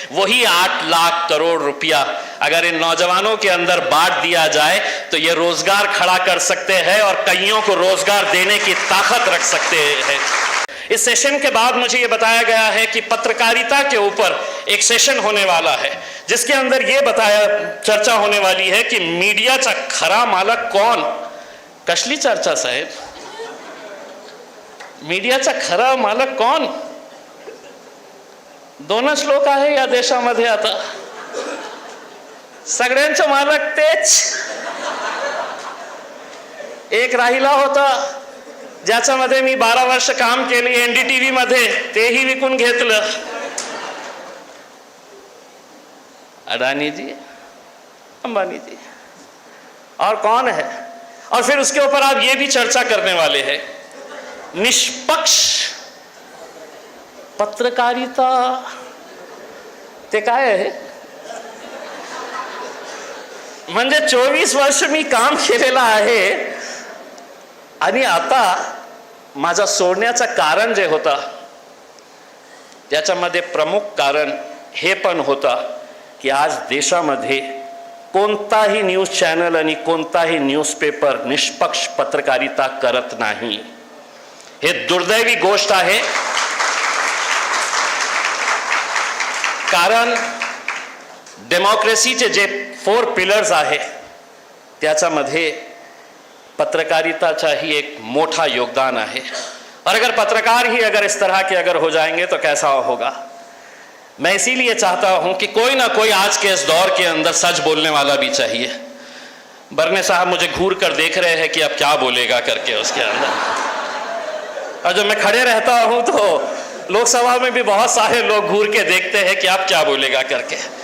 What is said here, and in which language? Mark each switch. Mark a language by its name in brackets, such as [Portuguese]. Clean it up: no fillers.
[Hindi] वही 8 लाख करोड़ रुपया अगर इन नौजवानों के अंदर बांट दिया जाए तो ये रोजगार खड़ा कर सकते हैं और कईयों को रोजगार देने की ताकत रख सकते हैं। इस सेशन के बाद मुझे ये बताया गया है कि पत्रकारिता के ऊपर एक सेशन होने वाला है जिसके अंदर ये चर्चा होने वाली है कि [Marathi] मीडियाचा खरा मालक कोण। कसली चर्चा साहेब, मीडियाचा खरा मालक कोण? दोनच लोक आहे या देशामध्ये आता, सगळ्यांचे मालक तेच। एक राहिला होता ज्याच्यामध्ये मी 12 वर्ष काम केले एनडीटीव्ही मध्ये, तेही विकून घेतलं। [Hindi] अडानी जी, अंबानी जी, और कौन है? और फिर उसके ऊपर आप ये भी चर्चा करने वाले हैं निष्पक्ष पत्रकारिता [Marathi] ते काय आहे? म्हणजे 24 वर्ष मी काम केलेलं आहे आणि आता माझा सोडण्याचं कारण जे होता त्याच्यामध्ये प्रमुख कारण हे पण होता की आज देशामध्ये कोणताही न्यूज चॅनल आणि कोणताही न्यूजपेपर निष्पक्ष पत्रकारिता करत नाही। हे दुर्दैवी गोष्ट आहे, कारण डेमोक्रेसीचे जे 4 पिलर्स आहे त्याच्यामध्ये पत्रकारिताचा ही एक मोठा योगदान है। [Hindi] और अगर पत्रकार ही अगर इस तरह के अगर हो जाएंगे तो कैसा होगा। मैं इसीलिए चाहता हूं कि कोई ना कोई आज के इस दौर के अंदर सच बोलने वाला भी चाहिए। बरने साहब मुझे घूर कर देख रहे हैं कि अब क्या बोलेगा करके उसके अंदर, और जब मैं खड़े रहता हूं तो लोकसभा में भी बहुत सारे लोग घूर के देखते हैं कि आप क्या बोलेगा करके।